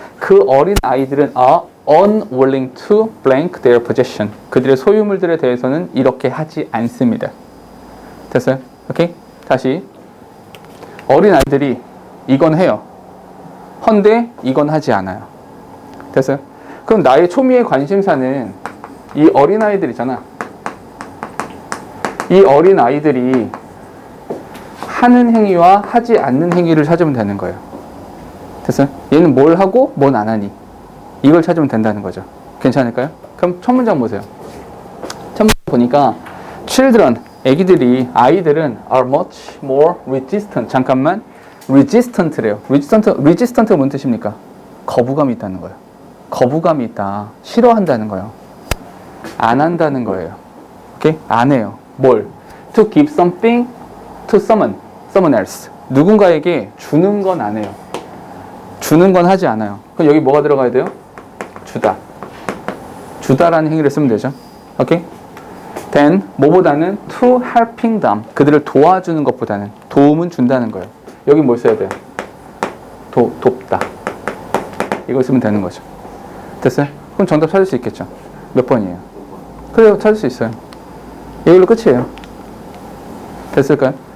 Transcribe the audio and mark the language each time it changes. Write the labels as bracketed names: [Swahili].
[Korean] 그 어린 아이들은 [English] are unwilling to blank their possession. [Korean] 그들의 소유물들에 대해서는 이렇게 하지 않습니다. 됐어요? 오케이? 다시 어린 아이들이 이건 해요. 헌데 이건 하지 않아요. 됐어요? 그럼 나의 초미의 관심사는 이 어린아이들이잖아. 이 어린아이들이 하는 행위와 하지 않는 행위를 찾으면 되는 거예요. 됐어요? 얘는 뭘 하고 뭘 안 하니? 이걸 찾으면 된다는 거죠. 괜찮을까요? 그럼 첫 문장 보세요. 첫 문장 보니까 [English] children, [Korean] 아이들은 [English] are much more resistant. [Korean] 잠깐만. resistant래요. resistant가 뭔 뜻입니까? 거부감이 있다는 거예요. 거부감이 있다. 싫어한다는 거예요. 안 한다는 거예요. 오케이? 안 해요. 뭘? [English] To give something to someone else. [Korean] 누군가에게 주는 건 안 해요. 주는 건 하지 않아요. 그럼 여기 뭐가 들어가야 돼요? 주다. 주다라는 행위를 쓰면 되죠. 오케이? [English] then [Korean] 뭐보다는 [English] to helping them. [Korean] 그들을 도와주는 것보다는 도움은 준다는 거예요. 여기 뭘 써야 돼요? 돕다. 이걸 쓰면 되는 거죠. 됐어요? 그럼 정답 찾을 수 있겠죠? 몇 번이에요? 그래요, 찾을 수 있어요. 이걸로 끝이에요. 됐을까요?